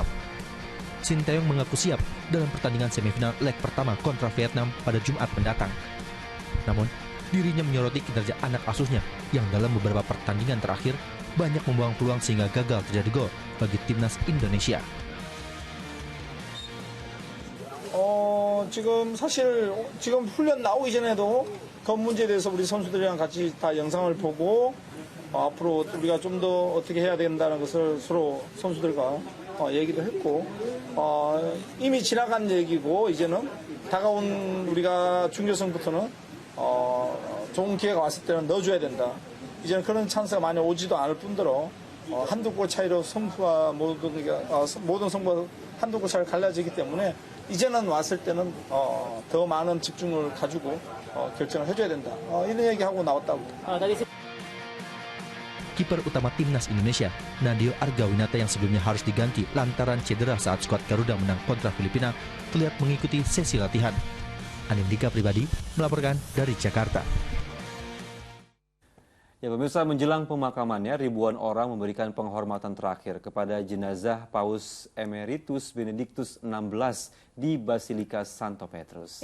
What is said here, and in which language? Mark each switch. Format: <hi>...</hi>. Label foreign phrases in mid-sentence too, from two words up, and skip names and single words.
<id>Sintayong mengaku siap dalam pertandingan semifinal leg pertama kontra Vietnam pada Jumat mendatang. Namun, dirinya menyoroti kinerja anak asuhnya yang dalam beberapa pertandingan terakhir banyak membuang peluang sehingga gagal terjadi gol bagi timnas Indonesia.</id> <ko>지금 훈련 나오기 전에도 그 문제에 대해서 우리 선수들이랑 같이 다 영상을 보고 앞으로 우리가 좀 더 어떻게 해야 된다는 것을 서로 선수들과 얘기도 했고 이미 지나간 얘기고 이제는 다가온 우리가 준결승부터는 좋은 기회가 왔을 때는 넣어줘야 된다. 이제는 그런 찬스가 많이 오지도 않을 뿐더러 한두 골 차이로 승부와 모든 승부가 한두 골 차이로 갈라지기 때문에 이제는 왔을 때는 더 많은 집중을 가지고 결정을 해줘야 된다. 이런 얘기하고 나왔다고.</ko> <id>Kiper utama timnas Indonesia, Nadeo Argawinata yang sebelumnya harus diganti lantaran cedera saat skuad Garuda menang kontra Filipina, terlihat mengikuti sesi latihan. Anindika Pribadi melaporkan dari Jakarta. Ya pemirsa, menjelang pemakamannya, ribuan orang memberikan penghormatan terakhir kepada jenazah Paus Emeritus Benedictus XVI di Basilika Santo Petrus.</id>